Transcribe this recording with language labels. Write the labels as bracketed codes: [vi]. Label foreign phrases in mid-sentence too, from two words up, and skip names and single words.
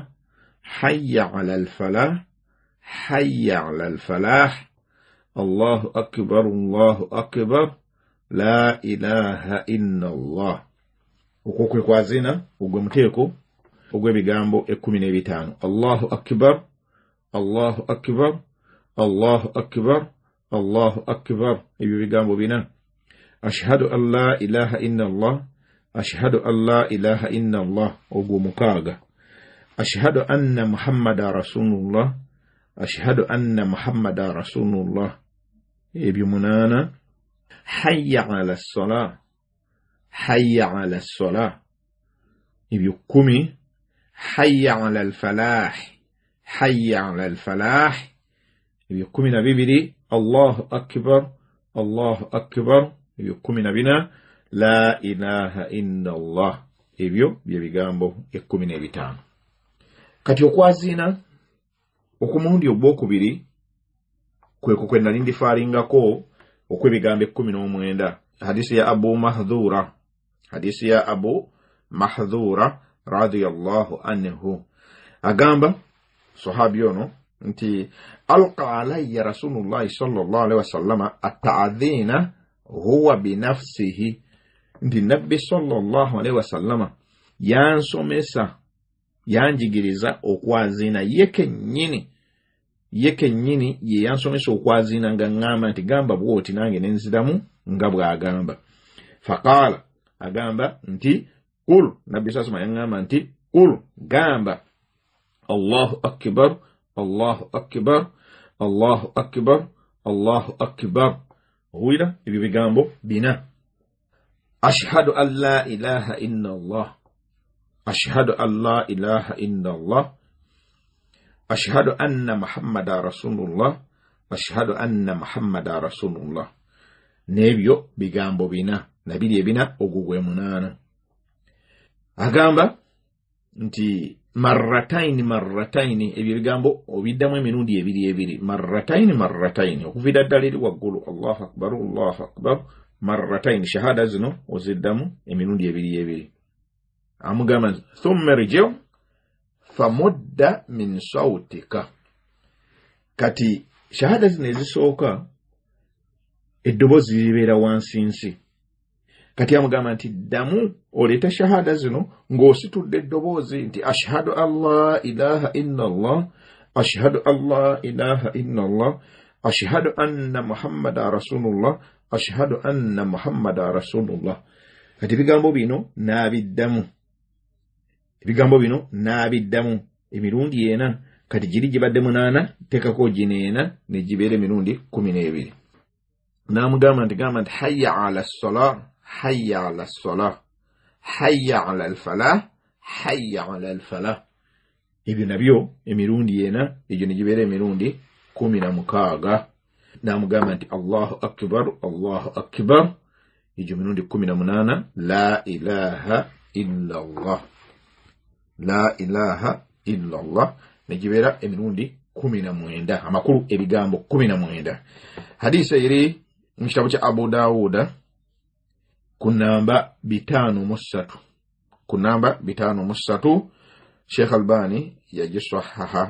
[ar] حي على الفلاح حي على الفلاح الله أكبر لا إله إلا الله [lg] okwo kwazina ogwe muteeko ogw'ebigambo 15 [ar] الله أكبر الله أكبر الله أكبر الله أكبر [lg] ebyo bigambo bina [ar] أشهد أن لا إله إلا الله أشهد أن لا إله إلا الله [lg] ogwo mukaaga [ar] أشهد أن محمدا رسول الله أشهد أن محمدا رسول الله ebyo 8 hayya على الصلاة حي على الصلاة ebyo 10 حي على الفلاح حي على الفلاح [lg] ebyo 12 [ar] الله أكبر الله أكبر [lg] ebyo 14 [ar] لا إله إلا الله [lg] ebyo bye bigambo 15 kati okwazina okumundi ogwokubiri kweko kwenda lindi falingako okwebigambo 19 hadisi ya Abu Mahdhura [ar] رضي الله عنه [lg] agamba sahabi ono nti [ar] ألقى علي رسول الله صلى الله عليه وسلم التأذين هو بنفسه [lg] nti Nabbi [ar] صلى الله عليه وسلم [lg] yansomesa yanjigiriza okwazina yeke nyini ye yansomesa okwazina nga ngamba nti gamba bwoti nange nenziramu nga bwagamba faqala agamba nti qul Nabbi [ar] صلى الله عليه وسلم [lg] yangamba nti qul gamba [ar] الله أكبر الله أكبر الله أكبر الله أكبر [lg] wira ebyo bigambo bina [ar] أشهد أن لا إله إلا الله، أشهد أن لا إله إلا الله، أشهد أن محمدا رسول الله، أشهد أن محمدا رسول الله. [lg] Nebyo bigambo bina nabiri ebina ogugwe munana. Agamba nti marrataini ebyo bigambo obiddamu emirundi ebiri marrataini okuvira ddala eri waggulu [ar] الله أكبر الله أكبر [lg] marrataini shahada zino oziddamu emirundi ebiri. [ar] Amugamba ثم ارجع فمد من صوتك. [lg] Kati shahada zino ezisooka eddobozi libeera wansi. Kati amugamba nti ddamu oleeta shahada zino ng'ositudde eddobozi nti [ar] أشهد أن لا إله إلا الله، أشهد أن لا إله إلا الله، أشهد أن محمدا رسول الله، أشهد أن محمدا رسول الله. [lg] Kati ebigambo bino n'abiddamu emirundi ena. Kati giri gibadde 8 tekako gineena ne gibeera emirundi 12. N'amugamba nti [ar] حي على الصلاة، حي على الصلاة، حي على الفلاح، حي على الفلاح. [lg] Ebyo nabyo emirundi ena egyo ne gibeera emirundi 16. N'amugamba nti [ar] الله أكبر الله أكبر, [lg] egyo emirundi 18. [ar] لا إله إلا الله، لا إله إلا الله [lg] ne gibeera emirundi 19. Amakulu ebigambo 19. Hadisi eri mu kitabo kya Abu Dawuda ku namba 503. Ku namba 503 Sheikh Albani yagisahaha.